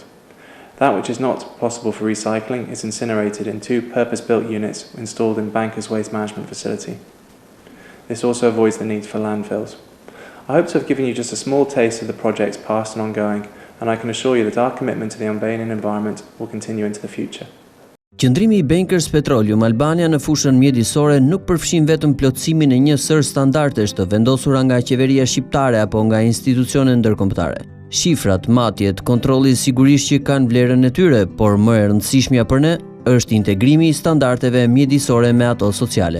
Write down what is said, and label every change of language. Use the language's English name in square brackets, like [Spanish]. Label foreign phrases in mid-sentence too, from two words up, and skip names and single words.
[English] That which is not possible for recycling is incinerated in 2 purpose-built units installed in Bankers' waste management facility. This also avoids the need for landfills. I hope to have given you just a small taste of the projects past and ongoing, and I can assure you that our commitment to the Albanian environment will continue into the future. [Albanian] Qëndrimi I Bankers Petroleum Albania në fushën mjedisore nuk përfshin vetëm plotësimin e një sër standardesh të vendosura nga qeveria shqiptare apo nga institucione ndërkombëtare. Shifrat, matjet, kontrolli sigurisht që kanë vlerën e tyre, por më e rëndësishmja për ne është integrimi I standardeve mjedisore me ato sociale.